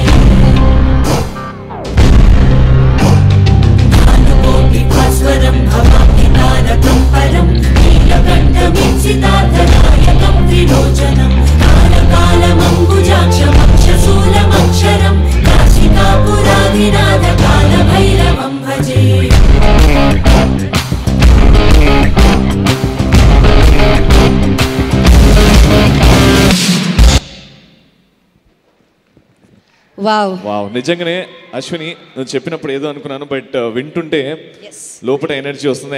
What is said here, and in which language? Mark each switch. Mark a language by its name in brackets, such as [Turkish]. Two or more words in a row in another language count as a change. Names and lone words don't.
[Sanskrit] भानुकोटिभास्वरं भवाब्धितारकं परं नीलकण्ठमीप्सितार्थनायकं त्रिलोचनं कालकालमम्बुजाक्षमक्षशूलमक्षरं काशिकापुरादिनाथ कालभैरवं भजे [Telugu] వావ్, నిజంగానే అశ్విని నువ్వు చెప్పినప్పుడు ఏదో అనుకున్నాను, బట్ వింటుంటే లోపల ఎనర్జీ వస్తుంది.